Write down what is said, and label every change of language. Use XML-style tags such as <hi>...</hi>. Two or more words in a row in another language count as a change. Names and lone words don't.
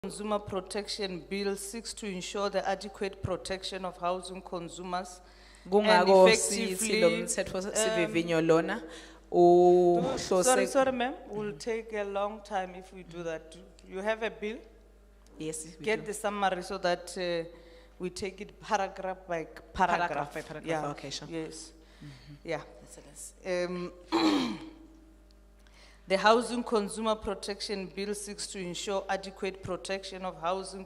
<en>Consumer Protection Bill seeks to ensure the adequate protection of housing consumers and</en> <zu>Kungako sithi</zu> <en>effectively.</en> <zu>lo mthetho sivivinyo lona</zu> <en>Sorry, ma'am, will take a long time if we do that. You have a bill? Yes, we Get do. the summary so that we take it paragraph by Paragraph paragraph. by paragraph, Yeah, okay, sure. yes. Yeah. The Housing Consumer Protection Bill seeks to ensure adequate protection of housing</en>